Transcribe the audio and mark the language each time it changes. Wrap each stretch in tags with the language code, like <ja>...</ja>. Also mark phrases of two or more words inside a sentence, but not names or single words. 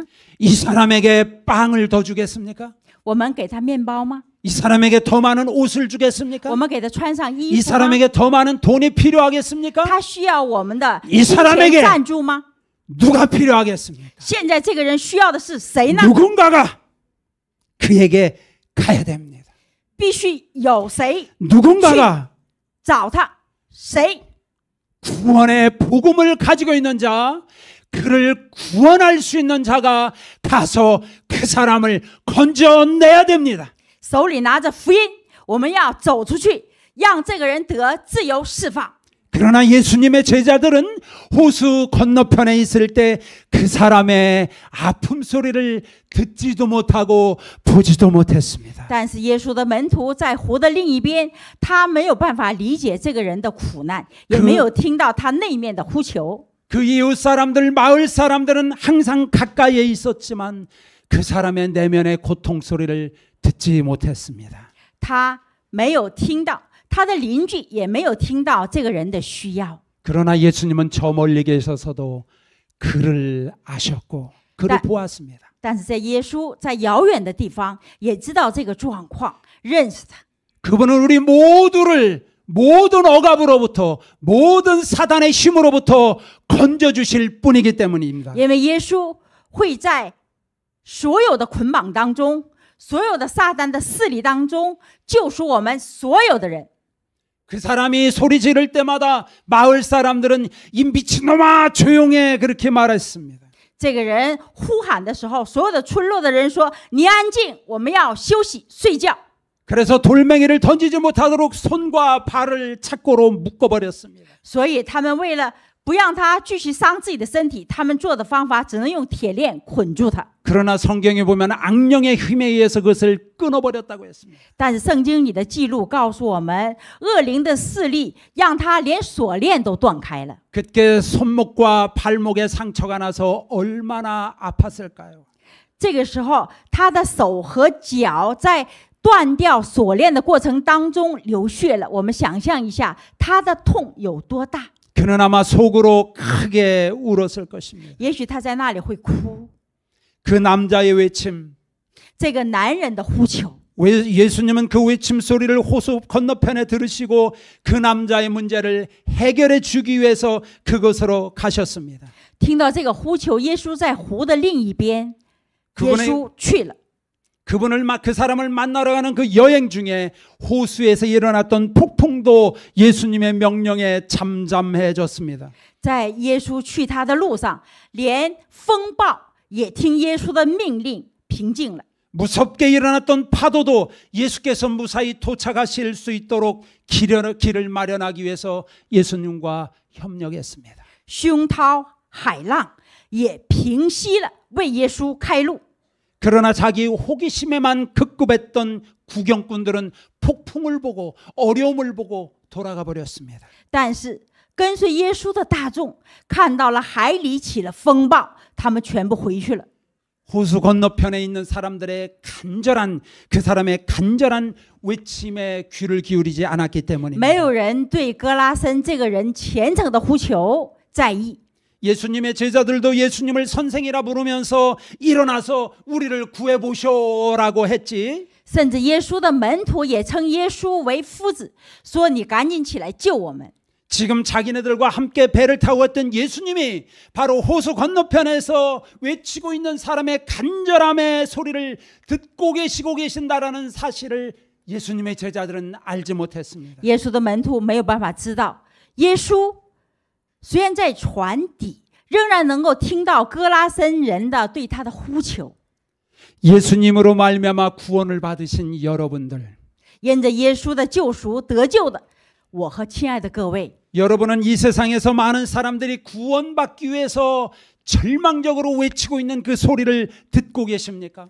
<ko>이 사람에게 빵을 더 주겠습니까?</ko> <zh>我们给他面包吗？</zh> <ko>이 사람에게 더 많은 옷을 주겠습니까?</ko> <zh>我们给他穿上衣</zh> <ko>이</ko> <zh>服吗？</zh> <ko>사람에게 더 많은 돈이 필요하겠습니까?</ko> <zh>他需要我们的</zh> <ko>이</ko> <zh>金</zh> <ko>사람에게</ko> <zh>钱赞助吗？</zh> <ko>누가 필요하겠습니까?</ko> <zh>现在这个人需要的是谁呢？</zh> <ko>누군가가 그에게 가야 됩니다.</ko> <zh>必须有谁</zh> <ko>누군가가</ko> <zh>找他，谁</zh> <ko>구원의 복음을 가지고 있는 자, 그를 구원할 수 있는 자가 가서 그 사람을 건져내야 됩니다.</ko> <zh>手里拿着福音，我们要走出去，让这个人得自由释放。</zh> <ko>그러나 예수님의 제자들은 호수 건너편에 있을 때 그 사람의 아픔 소리를 듣지도 못하고 보지도 못했습니다.</ko> <zh>但是耶稣的门徒在湖的另一边，他没有办法理解这个人的苦难，也没有听到他那面的呼求。</zh> <ko>그 이웃 사람들, 마을 사람들은 항상 가까이에 있었지만 그 사람의 내면의 고통 소리를 듣지 못했습니다.</ko> <zh>他没有听到他的邻居也没有听到这个人的需要。</zh> <ko>그러나 예수님은 저 멀리 계셔서도 그를 아셨고 그를 보았습니다.</ko> <zh>但是在耶稣在遥远的地方也知道这个状况，认识他。</zh> <ko>그분은 우리 모두를 모든 억압으로부터 모든 사단의 힘으로부터 건져주실 분이기 때문입니다.</ko> <zh>因为耶稣会在所有的捆绑当中，所有的撒旦的势力当中救赎我们所有的人。</zh> <ko>그 사람이 소리 지를 때마다 마을 사람들은 이 미친놈아 조용해 그렇게 말했습니다.</ko> <zh>这个人呼喊的时候，所有的村落的人说：“你安静，我们要休息睡觉。”</zh> <ko>그래서 돌멩이를 던지지 못하도록 손과 발을 착고로 묶어버렸습니다.</ko> <zh>所以他们为了不让他继续伤自己的身体，他们做的方法只能用铁链捆住他。</zh> <ko>그러나 성경에 보면 악령의 힘에 의해서 그것을 끊어버렸다고 했습니다.</ko> <zh>但是圣经里的记录告诉我们，恶灵的势力让他连锁链都断开了。</zh> <ko>그때 손목과 발목에 상처가 나서 얼마나 아팠을까요?</ko> <zh>这个时候，他的手和脚在断掉锁链的过程当中流血了。我们想象一下，他的痛有多大？</zh> <ko>그는 아마 속으로 크게 울었을 것입니다.</ko> <zh>也许他在那里会哭。</zh> <ko>그 남자의 외침,</ko> <zh>这个男人的呼求，</zh> <ko>예수님은 그 외침 소리를 호수 건너편에 들으시고 그 남자의 문제를 해결해 주기 위해서 그곳으로 가셨습니다.</ko> <zh>听到这个呼求，耶稣在湖的另一边，耶稣去了。</zh> <ko>그 사람을 만나러 가는 그 여행 중에 호수에서 일어났던 폭풍도 예수님의 명령에 잠잠해졌습니다.</ko> <zh>在耶稣去他的路上，连风暴也听耶稣的命令平静了。</zh> <ko>무섭게 일어났던 파도도 예수께서 무사히 도착하실 수 있도록 길을 마련하기 위해서 예수님과 협력했습니다.</ko> <zh>熏涛海浪也平息了，为耶稣开路。</zh> <ko>그러나 자기 호기심에만 급급했던 구경꾼들은 폭풍을 보고 어려움을 보고 돌아가 버렸습니다.</ko> <zh>但是跟随耶稣的大众看到了海里起了风暴，他们全部回去了。</zh> <ko>호수 건너편에 있는 사람들의 그 사람의 간절한 외침에 귀를 기울이지 않았기</ko> <zh>没</zh> <ko>때문입니다.</ko> <zh>有人对哥拉森这个人虔诚的呼求在意。</zh> <ko>예수님의 제자들도 예수님을 선생이라 부르면서 일어나서 우리를 구해보쇼라고 했지.</ko> <zh>甚至耶稣的门徒也称耶稣为夫子，说：“你赶紧起来救我们。”</zh> <ko>지금 자기네들과 함께 배를 타고 왔던 예수님이 바로 호수 건너편에서 외치고 있는 사람의 간절함의 소리를 듣고 계시고 계신다라는 사실을 예수님의 제자들은 알지 못했습니다.</ko> <zh>耶稣的门徒没有办法知道，耶稣虽然在船底，仍然能够听到哥拉森人的对他的呼求。</zh> <ko>예수님으로 말미암아 구원을 받으신 여러분들,</ko> <zh>因着耶稣的救赎得救的，我和亲爱的各位，</zh> <ko>여러분은 이 세상에서 많은 사람들이 구원받기 위해서 절망적으로 외치고 있는 그 소리를 듣고 계십니까?</ko>